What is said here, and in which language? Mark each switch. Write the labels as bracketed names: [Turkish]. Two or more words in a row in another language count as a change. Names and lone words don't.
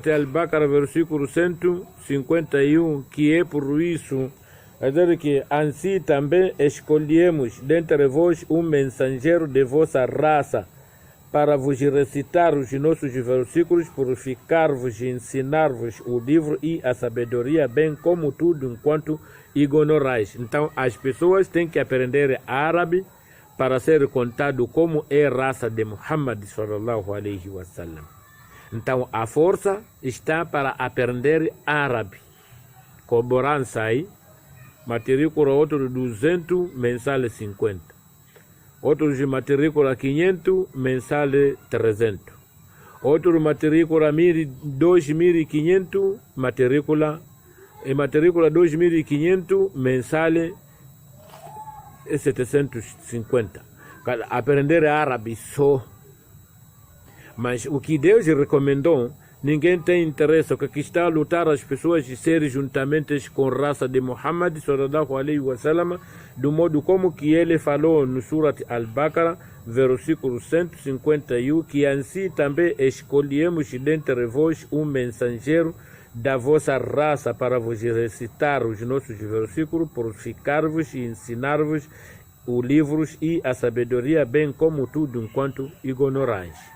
[Portuguese] Al-Baqarah, versículo 151, que é por isso, é dizer que assim também escolhemos dentre vós um mensageiro de vossa raça, para vos recitar os nossos versículos, purificar-vos e ensinar-vos o livro e a sabedoria, bem como tudo enquanto ignorais. Então, as pessoas têm que aprender árabe para ser contado como é a raça de Muhammad [Arabic] صلى الله عليه وسلم. [Portuguese] Então, a força está para aprender árabe. Cobrança aí, matrícula outro 200, mensal 50. Outro de matrícula 500, mensal 300. Outro matrícula 2.500, matrícula 2.500, mensal 750. Aprender árabe só. Mas o que Deus recomendou, ninguém tem interesse. O que está a lutar as pessoas de serem juntamente com a raça de Muhammad [Arabic] صلى الله عليه وسلم, [Portuguese] do modo como que ele falou no Surat Al-Baqarah, versículo 151, que assim também escolhemos dentre vós um mensageiro da vossa raça para vos recitar os nossos versículos, purificar-vos e ensinar-vos os livros e a sabedoria, bem como tudo enquanto ignorais.